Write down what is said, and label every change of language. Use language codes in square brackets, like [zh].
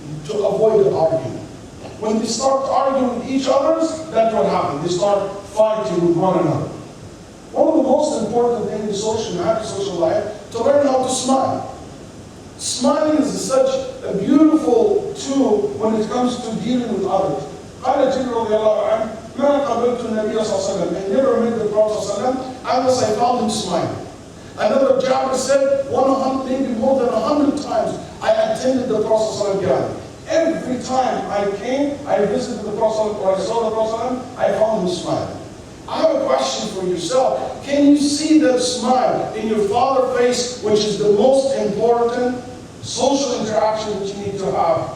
[en] to avoid the argument. When they start arguing with each other, that's what happens. They start fighting with one another. One of the most important things in social, happy social life, to learn how to smile. Smiling is such a beautiful tool when it comes to dealing with others. [ar] قال جبريل رضي الله عنه ما قابلت النبي صلى الله عليه وسلم. [en] I never met the Prophet صلى الله عليه وسلم unless I found him smiling. Another Jabir said, maybe more than 100 times I attended the Prophet صلى الله عليه وسلم. Every time I came, I visited the Prophet or I saw the Prophet, I found him smiling. I have a question for yourself. Can you see that smile in your father's face, which is the most important social interaction that you need to have?